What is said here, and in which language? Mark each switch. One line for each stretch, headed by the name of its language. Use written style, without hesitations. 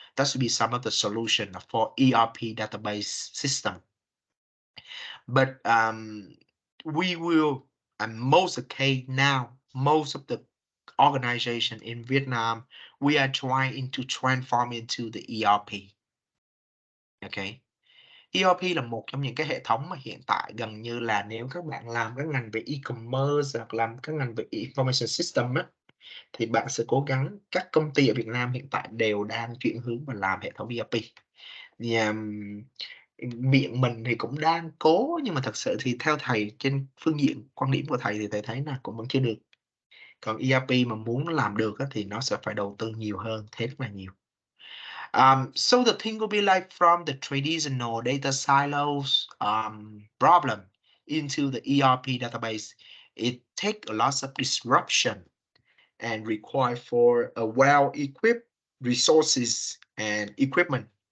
English: That should be some of the solution for ERP database system. But we will, and most of the case now, most of the organization in Vietnam, we are trying to transform into the ERP. Okay.
Vietnamese: ERP là một trong những cái hệ thống mà hiện tại gần như là nếu các bạn làm các ngành về e-commerce hoặc làm các ngành về information system á, thì bạn sẽ cố gắng các công ty ở Việt Nam hiện tại đều đang chuyển hướng và làm hệ thống ERP. Thì, miệng mình thì cũng đang cố nhưng mà thật sự thì theo thầy trên phương diện quan điểm của thầy thì thầy thấy là cũng vẫn chưa được. Còn ERP mà muốn nó làm được thì nó sẽ phải đầu tư nhiều hơn, thế rất là nhiều.
English: So the thing will be like from the traditional data silos problem into the ERP database, it takes a lot of disruption and require for a well-equipped resources and equipment.